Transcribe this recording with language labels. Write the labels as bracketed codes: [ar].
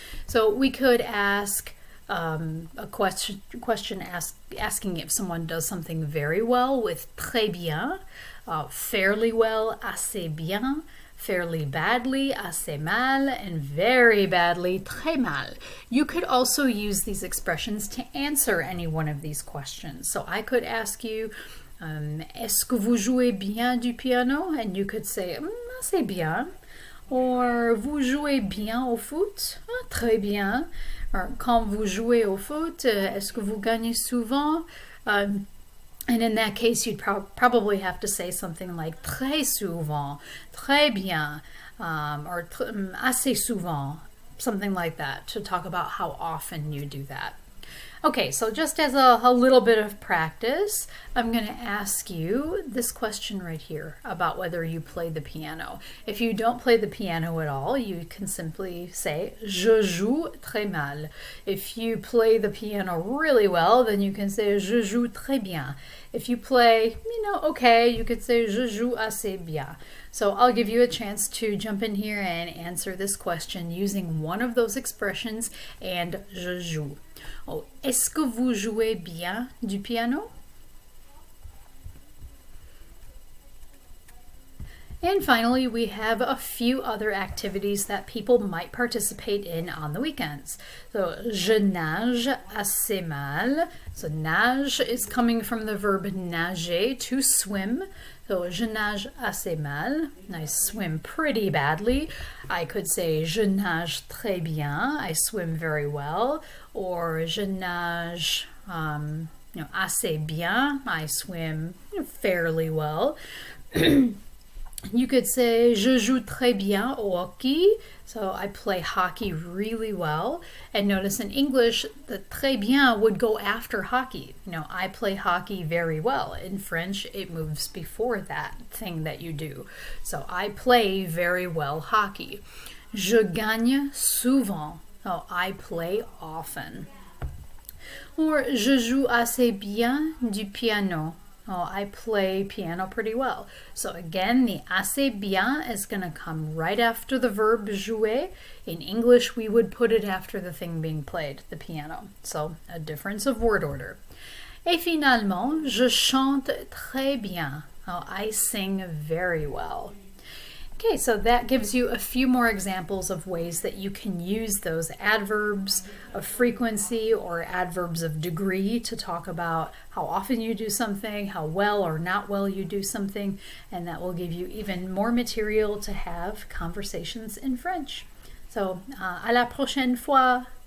[en] So we could ask a question asking if someone does something very well with [fr] très bien, [en] fairly well, [fr] assez bien, [en] fairly badly, [fr] assez mal, [en] and very badly, [fr] très mal. [en] You could also use these expressions to answer any one of these questions. So I could ask you, [fr] est-ce que vous jouez bien du piano? [en] And you could say, [fr] assez bien. [en] Or, [fr] vous jouez bien au foot? Très bien. [en] Or, [fr] quand vous jouez au foot, est-ce que vous gagnez souvent? [en] And in that case, you'd probably have to say something like [fr] très souvent, très bien, [en] or [fr] assez souvent, [en] something like that, to talk about how often you do that. Okay, so just as a little bit of practice, I'm going to ask you this question right here about whether you play the piano. If you don't play the piano at all, you can simply say, [fr] je joue très mal. [en] If you play the piano really well, then you can say, [fr] je joue très bien. [en] If you play, okay, you could say, [fr] je joue assez bien. [en] So I'll give you a chance to jump in here and answer this question using one of those expressions and [fr] je joue. Oh, est-ce que vous jouez bien du piano? [en] And finally, we have a few other activities that people might participate in on the weekends. So, [fr] je nage assez mal. [en] So, nage is coming from the verb nager, to swim. So, [fr] je nage assez mal. [en] I swim pretty badly. I could say, [fr] je nage très bien. [en] I swim very well. Or, [fr] je nage assez bien. [en] I swim fairly well. You could say [fr] je joue très bien au hockey. [en] So I play hockey really well. And notice in English, the [fr] très bien [en] would go after hockey. You know, I play hockey very well. In French, it moves before that thing that you do. So I play very well hockey. [fr] Je gagne souvent. [en] Oh, I play often. Or [fr] je joue assez bien du piano. [en] Oh, I play piano pretty well. So again, the [fr] assez bien [en] is going to come right after the verb jouer. In English, we would put it after the thing being played, the piano. So a difference of word order. [fr] Et finalement, je chante très bien. [en] Oh, I sing very well. Okay, so that gives you a few more examples of ways that you can use those adverbs of frequency or adverbs of degree to talk about how often you do something, how well or not well you do something, and that will give you even more material to have conversations in French. So, [fr] à la prochaine fois!